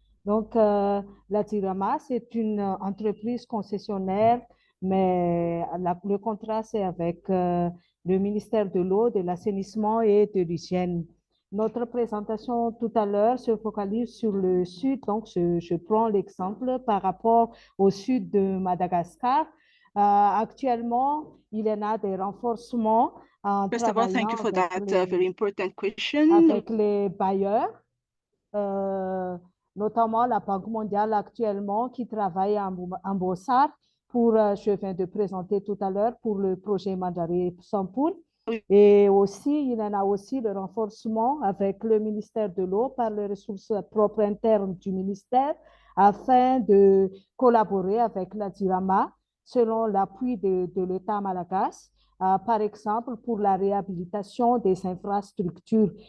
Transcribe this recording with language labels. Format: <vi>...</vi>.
<fr>Donc, la Jirama, c'est une entreprise concessionnaire, mais le contrat, c'est avec le ministère de l'eau, de l'assainissement et de l'hygiène. Notre présentation tout à l'heure se focalise sur le sud, donc je prends l'exemple par rapport au sud de Madagascar. Actuellement, il y en a des renforcements en</fr> <en>First of all, thank you for that very important question.</en> <fr>Avec les bailleurs, notamment la Banque mondiale actuellement qui travaille en Bossard pour, je viens de présenter tout à l'heure, pour le projet Manjari Sampoul. Et aussi, il y en a aussi le renforcement avec le ministère de l'eau par les ressources propres internes du ministère afin de collaborer avec la DIRAMA selon l'appui de l'État malagasy, par exemple pour la réhabilitation des infrastructures.</fr>